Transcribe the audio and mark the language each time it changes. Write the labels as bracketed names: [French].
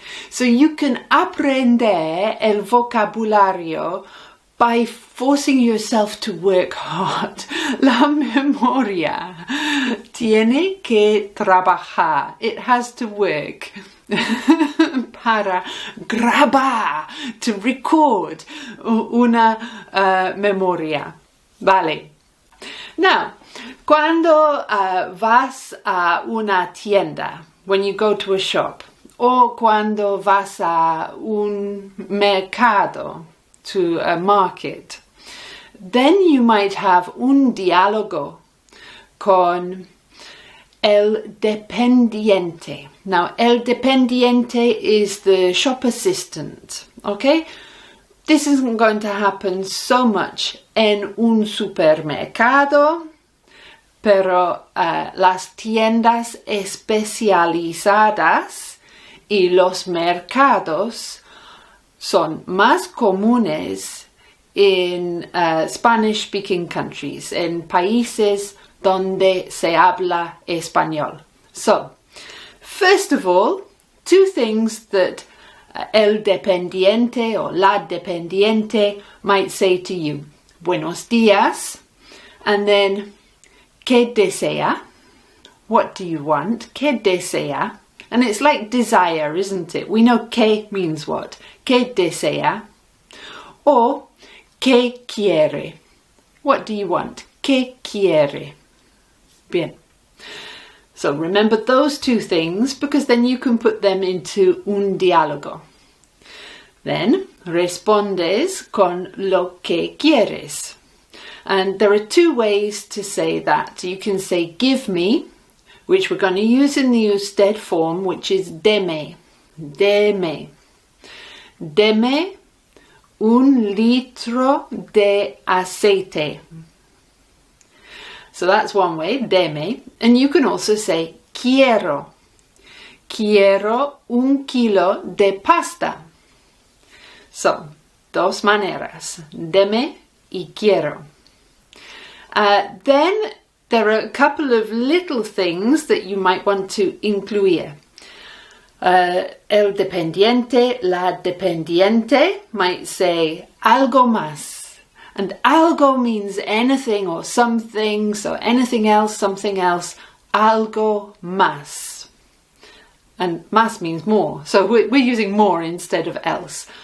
[English] So you can [Spanish] aprender el vocabulario [English] by forcing yourself to work hard. [Spanish] La memoria tiene que trabajar. [English] It has to work. [Spanish] Para grabar, [English] to record [Spanish] una memoria. Vale. [English] Now, [Spanish] cuando vas a una tienda, [English] when you go to a shop, [Spanish] o cuando vas a un mercado, [English] to a market, then you might have [Spanish] un diálogo con el dependiente. [English] Now, [Spanish] el dependiente [English] is the shop assistant, okay? This isn't going to happen so much [Spanish] en un supermercado, pero las tiendas especializadas y los mercados son más comunes [English] in Spanish-speaking countries, [Spanish] en países donde se habla español. [English] So, first of all, two things that [Spanish] el dependiente [English] or [Spanish] la dependiente [English] might say to you. [Spanish] Buenos días, [English] and then, [Spanish] ¿qué desea? [English] What do you want? [Spanish] ¿Qué desea? [English] And it's like desire, isn't it? We know ¿qué means what. [Spanish] ¿Qué desea? [English] Or, [Spanish] ¿qué quiere? [English] What do you want? [Spanish] ¿Qué quiere? Bien. [English] So remember those two things, because then you can put them into [Spanish] un diálogo. [English] Then [Spanish] respondes con lo que quieres. [English] And there are two ways to say that. You can say give me, which we're going to use in the usted form, which is [Spanish] deme. Deme. Deme un litro de aceite. [English] So that's one way, [Spanish] deme. [English] And you can also say [Spanish] quiero. Quiero un kilo de pasta. [English] So, [Spanish] dos maneras, deme y quiero. [English] Then there are a couple of little things that you might want to [Spanish] incluir. El dependiente, la dependiente [English] might say [Spanish] algo más. [English] And algo means anything or something, so anything else, something else, [Spanish] algo más. [English] And más means more, so we're using more instead of else.